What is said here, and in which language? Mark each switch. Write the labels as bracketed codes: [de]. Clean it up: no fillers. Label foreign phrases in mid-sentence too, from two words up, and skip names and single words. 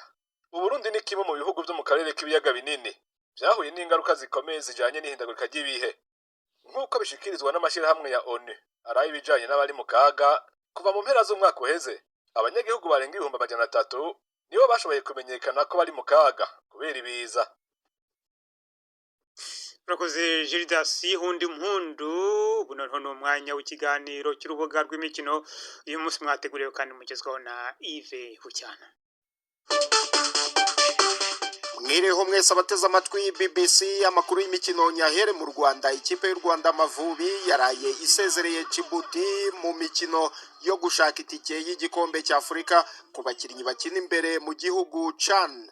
[rn] Uburundi ni kimwe mu bihugu byo mu karere k'ibiyaga binini byahuye n'ingaruka zikomeye zijanye n'ihindagurika ry'ibihe nk'uko bishikirizwa n'amashirahamwe ya ONU araye ibijanye n'abari mu kaga. Kuva mu mpera z'umwaka uheze abanyagihugu barenga 300 nibo bashoboye kumenyekana ko bari mu kaga kubera ibiza. Urakoze Gildas Hundi Mpundu. [rw] Buno ntono umwanya w'ikiganiro cy'urubuga rw'imikino uyu munsi mwateguriwe kandi mugezwaho na Yves Bucyana. Mwireho mwese abateze amatwi BBC amakuru y'imikino nyahere mu Rwanda. Ikipe y'u Rwanda Amavubi yaraye isezereye Djibouti mu mikino yo gushaka itike y'igikombe cya Afurika ku bakinnyi bakina imbere mu gihugu CHAN.